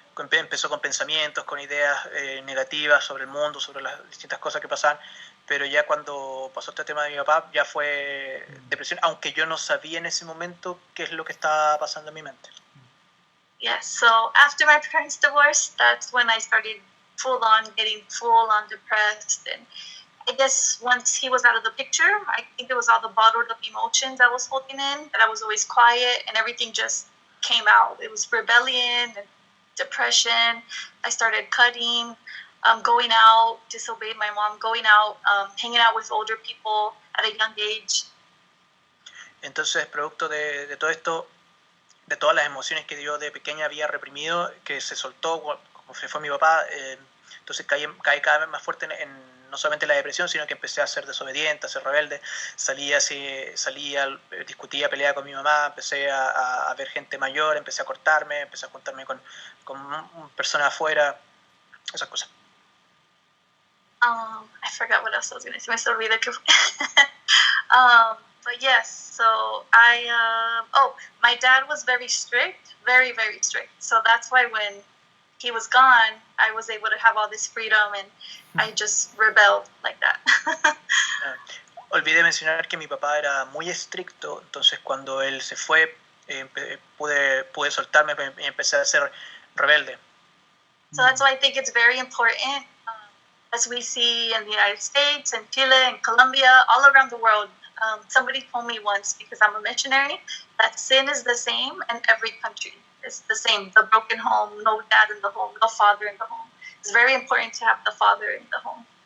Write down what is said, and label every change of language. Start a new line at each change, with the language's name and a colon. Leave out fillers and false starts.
Spanish: Empezó con pensamientos, con ideas negativas sobre el mundo, sobre las distintas cosas que pasaban, pero ya cuando pasó este tema de mi papá ya fue depresión, aunque yo no sabía en ese momento qué es lo que estaba pasando en mi mente.
English: Yeah, so after my parents' divorce, that's when I started getting full on depressed, and I guess once he was out of the picture, I think it was all the bottled up emotions I was holding in, that I was always quiet, and everything just came out. It was rebellion and depression. I started cutting, going out, disobeyed my mom, going out, hanging out with older people at a young age.
Spanish: Entonces, producto de todo esto, de todas las emociones que yo de pequeña había reprimido, que se soltó, como se fue mi papá, entonces caí cada vez más fuerte no solamente la depresión, sino que empecé a ser desobediente, a ser rebelde, salía, discutía, peleaba con mi mamá, empecé a ver gente mayor, empecé a cortarme, empecé a juntarme con personas afuera, esas cosas.
English: I forgot what else I was going to say.
Spanish: Me se olvidó que
English: but yes, so my dad was very strict, very, very strict. So that's why when he was gone, I was able to have all this freedom, and I just rebelled like that.
Spanish: Olvidé mencionar que mi papá era muy estricto, entonces cuando él se fue, pude soltarme y empecé a ser rebelde.
English: So that's why I think it's very important, as we see in the United States and Chile and Colombia, all around the world. Somebody told me once, because I'm a missionary, that sin is the same in every country. It's the same. The broken home, no dad in the home, no father in the home. It's very important to have the father in the home.